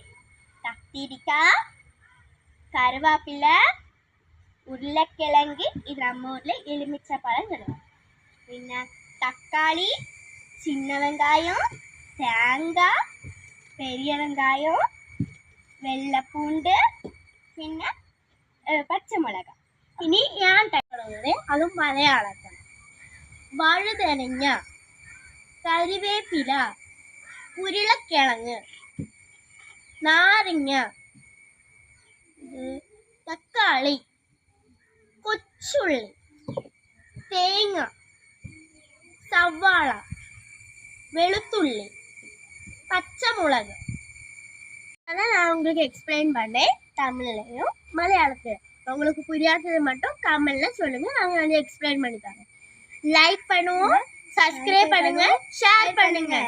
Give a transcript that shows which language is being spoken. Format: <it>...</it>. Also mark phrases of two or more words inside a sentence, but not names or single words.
<ta>கத்திரிக்காய், கருவேப்பிலை, உருளைக்கிழங்கு, இது நம்ம ஊர்ல எலுமிச்சை பழம் சொல்லுவோம். பின்ன தக்காளி, சின்ன வெங்காயம், தேங்காய், பெரிய வெங்காயம், வெள்ளை பூண்டு, பின்ன பச்சை மிளகாய்.</ta> <ml>ഇനി ഞാൻ ടൈപ്പ് അതും മലയാളത്തിൽ. വഴുതനങ്ങ, കരിവേപ്പില, ഉരുളക്കിഴങ്ങ്, നാരങ്ങ, തക്കാളി, കൊച്ചുള്ളി, തേങ്ങ, സവാള, വെളുത്തുള്ളി, പച്ചമുളക്.</ml> <ta>அதான் நான் உங்களுக்கு எக்ஸ்பிளைன் பண்ணேன் தமிழ்லையும் மலையாளத்தில். உங்களுக்கு புரியாதது மட்டும் கமெண்ட்ல சொல்லுங்க, நாங்க வந்து எக்ஸ்பிளைன் பண்ணி தரோம். லைக் பண்ணுவோம், சப்ஸ்கிரைப் பண்ணுங்க, ஷேர் பண்ணுங்க.</ta>